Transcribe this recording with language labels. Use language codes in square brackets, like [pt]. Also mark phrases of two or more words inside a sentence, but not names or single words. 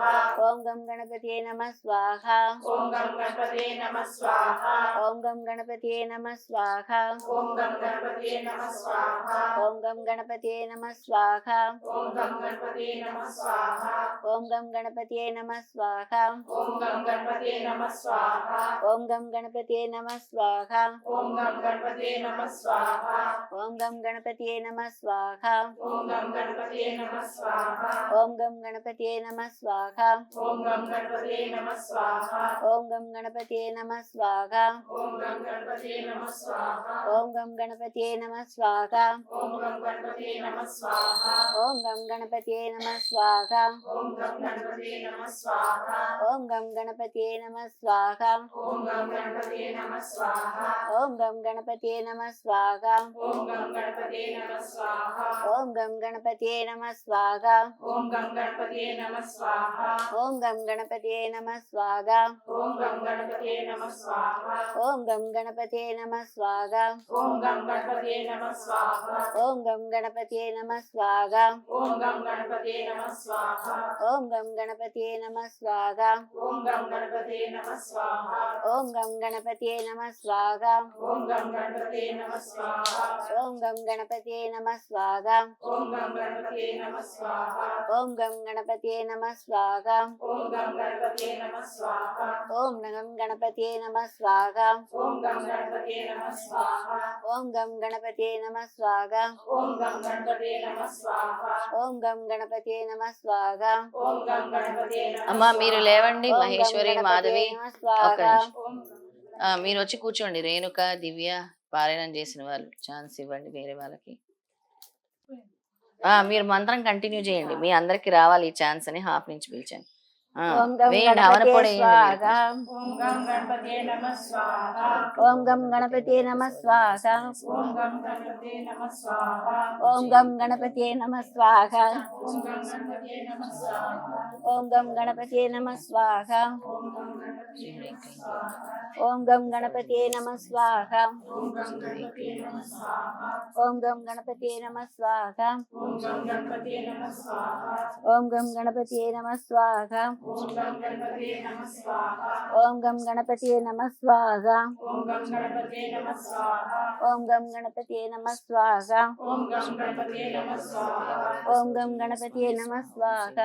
[sa] ఓం గం గణపతే నమః స్వాహ ఓం గం గణపతి నమ స్వాహ ఓం గం గణపతే నమః స్వాహ ఓం గం గణపతి నమ స్వాహ ఓం గం గణపతే నమః స్వాహ ఓం గం గణపతి నమ స్వాహ स्वाहा ఓం గం గణపతియే నమః స్వాహ ओम गम गणपते नमः स्वाहा ఓం గం గణపతియే నమః స్వాహ ओम गम गणपते नमः स्वाहा ఓం గం గణపతియే నమః స్వాహ ओम गम गणपते नमः स्वाहा ఓం గం గణపతియే నమః స్వాహ ओम गम गणपते नमः स्वाहा ఓం గం గణపతియే నమః స్వాహ ओम गम गणपते नमः स्वाहा ఓం గం గణపతియే నమః స్వాహ ओम गम गणपते नमः स्वाहा ఓం గం గణపతియే నమః స్వాహ ओम गम गणपते नमः स्वाहा ఓం గం గణపతియే నమః స్వాహ ओम गम गणपते नमः स्वाहा ఓం గం గణపతియే నమః స్వాహ ओम गम गणपते नमः स्वाहा ఓం గం గణపతియే నమః స్వాహ ओम गम गणपते नमः स्वाहा ఓం గం గణపతియే నమః స్వాహ ओम गम गणपते नमः स्वाहा ఓం గం గణపతియే నమః స్వాహ ओम गम गणपते नमः स्वाहा ఓం గం గణపతియే నమః స్వాహ ओम गम गणपते नमः स्वाहा ఓం గం గణపతియే నమః స్వాహ ओम गम गणपते नमः स्वाहा ఓం గం గణపతియే నమః స్వాహ ओम गम गणपते नमः स्वाहा ఓం గం గణపతియే నమః స్వాహ ओम गम गणपते नमः स्वाहा ఓం గం గణపతియే నమః స్వాహ ओम गम गणपते नमः स्वाहा ఓం గం గణపతియే నమః స్వాహ ओम गम गणपते नमः स्वाहा ఓం గం గణపతియే నమః స్వాహ ओम गम गणपते नमः स्वाहा ఓం గం గణపతియే నమః స్వాహ ओम गम गणपते नमः [te] అమ్మా మీరు లేవండి, [sa] ఓం గం మహేశ్వరి గణపతియే మాధవి నమః [te] ఒక్క [sa] స్వాహ [te] నిమిషం. [sa] ओम [te] మీరు వచ్చి కూర్చోండి. రేణుక, దివ్య పారాయణం చేసిన వాళ్ళు ఛాన్స్ ఇవ్వండి వేరే వాళ్ళకి. మీరు మంత్రం కంటిన్యూ చేయండి, మీ అందరికి రావాలి ఈ ఛాన్స్ అని హాఫ్ నుంచి పిలిచాను. [sa] ఓం గం [te] వేయండి, హవన [sa] గణపతియే [te] పొడి వేయండి [sa] స్వాహ [te] మీరు. [sa] ओम गम गणपते नमः स्वाहा ఓం గం గణపతియే నమః స్వాహ ओम गम गणपते नमः स्वाहा ఓం గం గణపతియే నమః స్వాహ ओम गम गणपते नमः स्वाहा ఓం గం గణపతియే నమః స్వాహ ओम गम गणपते नमः स्वाहा ఓం గం గణపతియే నమః స్వాహ ओम गम गणपते नमः स्वाहा ఓం గం గణపతియే నమః స్వాహ ओम गम गणपते नमः स्वाहा ఓం గం గణపతియే నమః స్వాహ ओम गम गणपते नमः स्वाहा ఓం గం గణపతియే నమః స్వాహ ओम गम गणपते नमः स्वाहा ఓం గం గణపతియే నమః స్వాహ ओम गम गणपते नमः स्वाहा